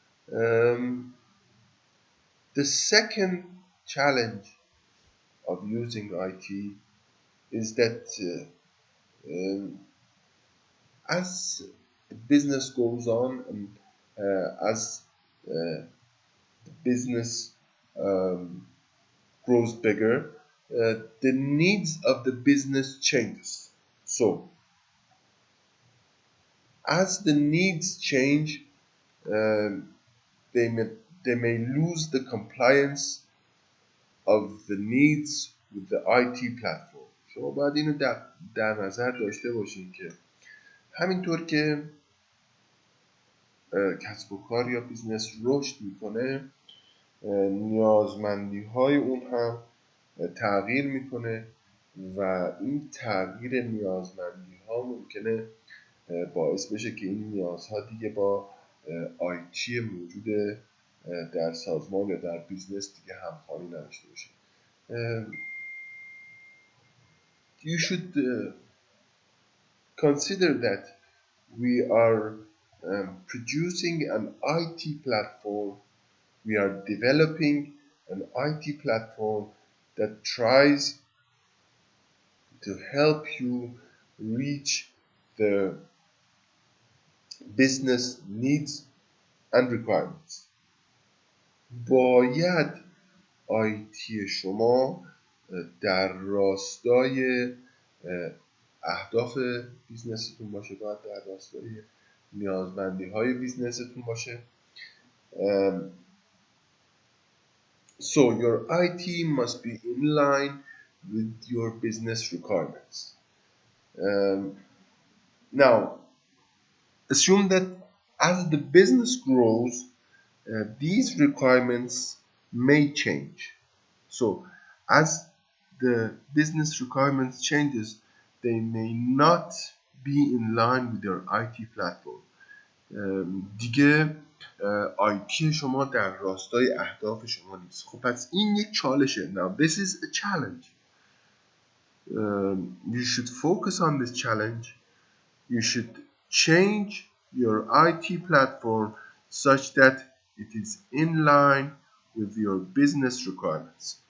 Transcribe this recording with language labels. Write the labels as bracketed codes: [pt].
[en] The second challenge of using IT is that as the business goes on and as the business grows bigger, the needs of the business changes. So, as the needs change, they may lose the compliance of the needs with the IT platform. [fa] شما باید اینو در نظر داشته باشین که همینطور که کسب و کار یا بیزنس رشد میکنه، نیازمندی های اون هم تغییر میکنه و این تغییر نیازمندی ها ممکنه باعث بشه که این نیازها دیگه با آیتی موجود در سازمان یا در بیزنس دیگه همخوانی نداشته باشه. [en] You should consider that we are producing an IT platform. We are developing an IT platform that tries to help you reach the business needs and requirements. [fa] باید IT شما در راستای اهداف بیزنستون باشه، باید در راستای نیازمندی های بیزنستون باشه. [en] So your IT must be in line with your business requirements. Now, assume that as the business grows, these requirements may change. So, as the business requirements changes, they may not be in line with your IT platform. [fa] دیگه IT شما در راستای اهداف شما نیست. خب پس این یک چالشه. [en] Now this is a challenge. You should focus on this challenge. You should change your IT platform such that it is in line with your business requirements.